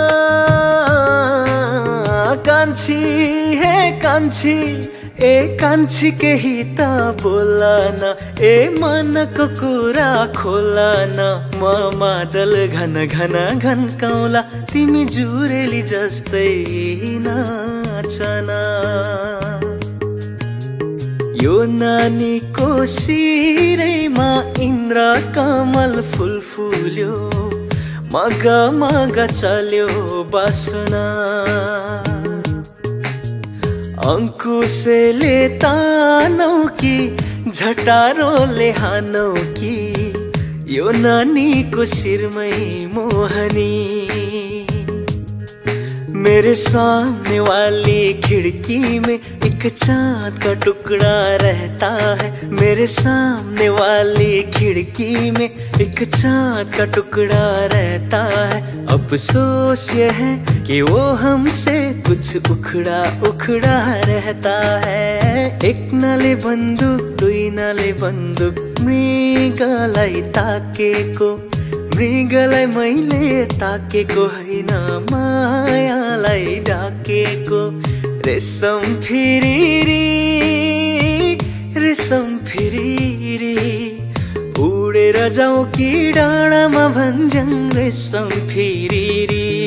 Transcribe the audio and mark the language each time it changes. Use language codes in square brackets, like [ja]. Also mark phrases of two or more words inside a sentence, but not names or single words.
[ne] कांची है कांची, ए कांची के हिता बोला ना, ए मन को कुरा खोला ना। म मादल घन घन घन्काउला, तिमी जुरेली जस्तै नाचना। यो नानीको शिरैमा इन्द्र कमल फुल फुल्यो, मग मग चल्यो बासना। अंकुशले तानौ कि झटारोले हानौ कि, यो नानीको शिरमै मोहनी। [hi] मेरे सामने वाली खिड़की में एक चाँद का टुकड़ा रहता है, मेरे सामने वाली खिड़की में एक चाँद का टुकड़ा रहता है। अफसोस ये है कि वो हमसे कुछ उखड़ा उखड़ा रहता है। [ne] एक नाले बन्दुक दुई नाले बन्दुक, मृगलाई ताकेको, मृगलाई मैले ताकेको हैन, मायालाई ढाकेको। रेशम फिरिरी रेशम फिरिरी, उडेर जाउँ कि डाँडामा भन्ज्याङ रेशम फिरिरी।